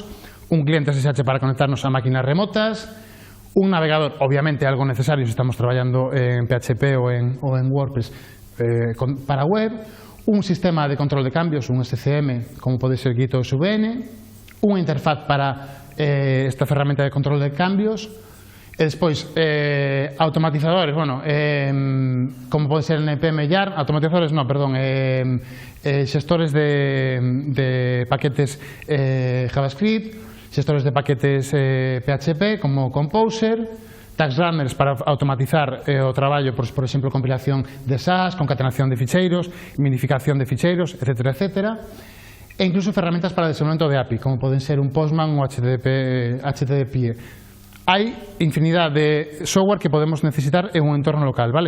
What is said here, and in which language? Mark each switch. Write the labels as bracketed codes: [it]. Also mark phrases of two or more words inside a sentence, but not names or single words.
[gl] Un cliente SSH para conectarnos a máquinas remotas, un navegador, obviamente algo necesario si estamos traballando en PHP ou en WordPress para web, un sistema de control de cambios, un SCM, como pode ser Git ou SVN, unha interfaz para esta ferramenta de control de cambios, e despois automatizadores, bueno, como pode ser NPM Yarn, automatizadores non, perdón, xestores de paquetes JavaScript, xestores de paquetes PHP como Composer, [en] task runners [gl] para automatizar o traballo, por exemplo, compilación de SAS, concatenación de ficheiros, minificación de ficheiros, etcétera, etcétera. E incluso ferramentas para desenvolvemento de API, como poden ser un Postman ou HTTP. Hai infinidad de software que podemos necesitar en un entorno local, vale?